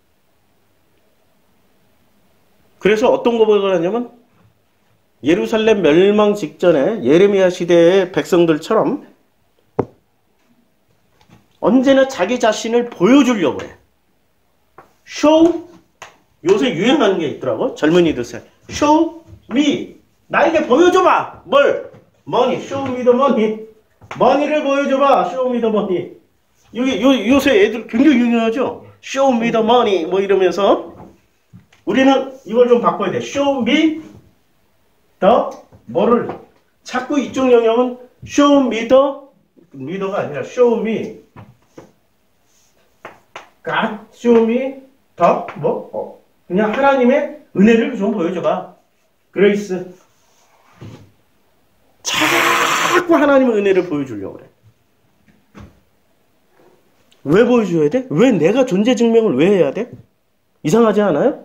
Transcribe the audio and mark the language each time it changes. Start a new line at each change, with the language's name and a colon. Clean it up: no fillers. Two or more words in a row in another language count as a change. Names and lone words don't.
Korean: 그래서 어떤 고백을 하냐면 예루살렘 멸망 직전에 예레미야 시대의 백성들처럼 언제나 자기 자신을 보여주려고 해. show, 요새 유행하는 게 있더라고. 젊은이들 사이.
English: show me.
Korean: 나에게 보여줘봐. 뭘? money.
English: show me the money.
Korean: money를 보여줘봐.
English: show me the money.
Korean: 요새 애들 굉장히 유행하죠?
English: show me the money.
Korean: 뭐 이러면서 우리는 이걸 좀 바꿔야 돼.
English: show me the
Korean: 뭐를 자꾸 이쪽 영역은
English: show me the
Korean: 미더가 아니라
English: show me God, show me the
Korean: 그냥 하나님의 은혜를 좀 보여줘봐. 그레이스. 자꾸 하나님의 은혜를 보여주려고 그래. 왜 보여줘야 돼? 왜 내가 존재 증명을 왜 해야 돼? 이상하지 않아요?